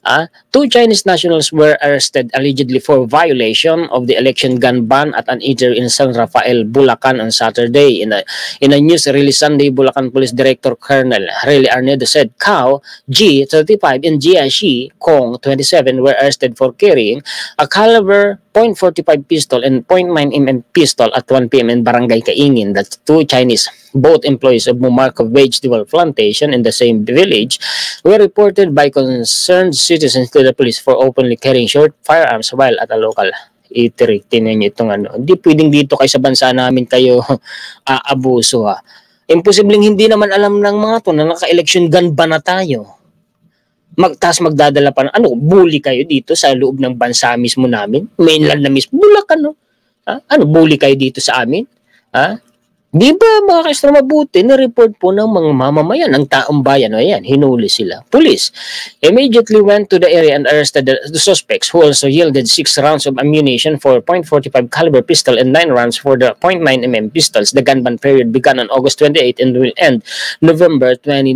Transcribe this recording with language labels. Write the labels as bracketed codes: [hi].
[en] 2 Chinese nationals were arrested allegedly for violation of the election gun ban at an eatery in San Rafael, Bulacan on Saturday. In a news release Sunday, Bulacan Police Director Colonel Rely Arnedo said Cao G, 35, and Jia Shi Kong, 27, were arrested for carrying a caliber .45 pistol and .9mm pistol at 1 p.m. in Barangay Kaingin. That's 2 Chinese, both employees of Mumarco Vegetable Plantation in the same village, were reported by concerned citizens to the police for openly carrying short firearms while at a local eatery. [tl] Tingnan nyo itong Hindi pwedeng dito kayo sa bansa namin kayo aabuso Imposibleng hindi naman alam ng mga to na naka-election gun ba na tayo. Magdadala pa bully kayo dito sa loob ng bansa mismo namin? Mainland na mismo. Bulacan, bully kayo dito sa amin? Di ba mga ka-extra mabuti, na-report po ng mga mamamayan, ng taong bayan, ayan, hinuli sila. [en] Police immediately went to the area and arrested the suspects who also yielded 6 rounds of ammunition for .45 caliber pistol and 9 rounds for the .9mm pistols. The gun ban period began on August 28 and will end November 29.